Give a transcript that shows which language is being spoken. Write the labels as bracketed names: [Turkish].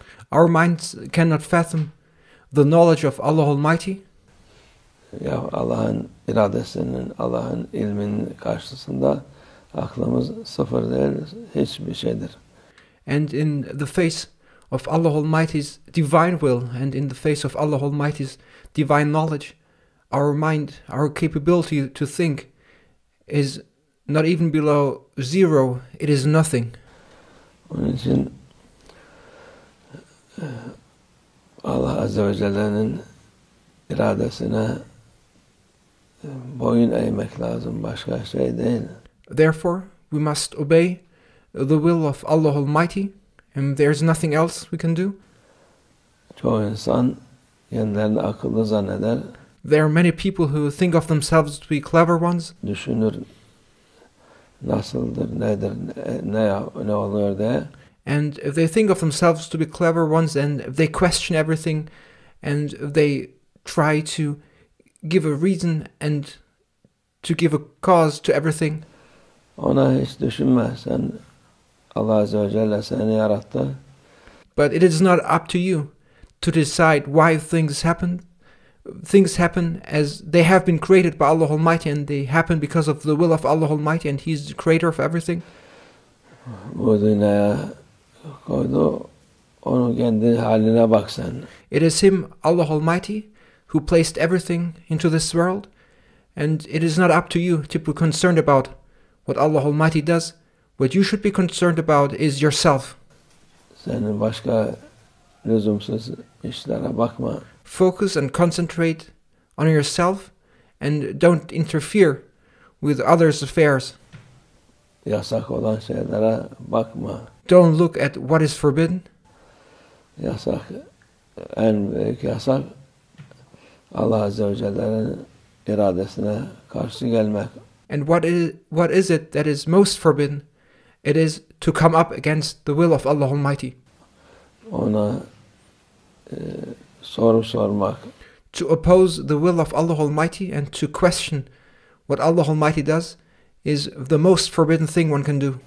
[English] Our minds cannot fathom the knowledge of Allah Almighty. [Turkish] Ya Allah'ın iradesinin, Allah'ın ilminin karşısında aklımız sıfır değil, hiçbir şeydir. [English] And in the face of Allah Almighty's divine will and in the face of Allah Almighty's divine knowledge, our mind, our capability to think is not even below zero. It is nothing. [Turkish] Onun için Allah Azze ve Celle'nin iradesine boyun eğmek lazım, başka şey değil. [English] Therefore, we must obey the will of Allah Almighty, and there's nothing else we can do. [Turkish] Çoğu insan kendilerini akıllı zanneder. [English] There are many people who think of themselves to be clever ones. [Turkish] Düşünür nasıldır, nedir, ne oluyor diye. [English] And they think of themselves to be clever ones, and they question everything, and they try to give a reason and to give a cause to everything. [Turkish] Ona hiç düşünme, sen Allah Azze ve Celle seni yarattı. [English] But it is not up to you to decide why things happen. Things happen as they have been created by Allah Almighty, and they happen because of the will of Allah Almighty, and He's the creator of everything. [Turkish] Bu dünyaya koydu, onu kendi haline bak sen. [English] It is Him, Allah Almighty, who placed everything into this world, and it is not up to you to be concerned about what Allah Almighty does. What you should be concerned about is yourself. [Turkish] Senin başka lüzumsuz işlere bakma. [English] Focus and concentrate on yourself, and don't interfere with others' affairs. [Turkish] Yasak olan şeylere bakma. [English] Don't look at what is forbidden. [Turkish] Yasak, en büyük yasak Allah Azze ve Celle'nin iradesine karşı gelmek. [English] And what is it that is most forbidden? It is to come up against the will of Allah Almighty. [Turkish] Ona soru sormak. [English] To oppose the will of Allah Almighty and to question what Allah Almighty does is the most forbidden thing one can do.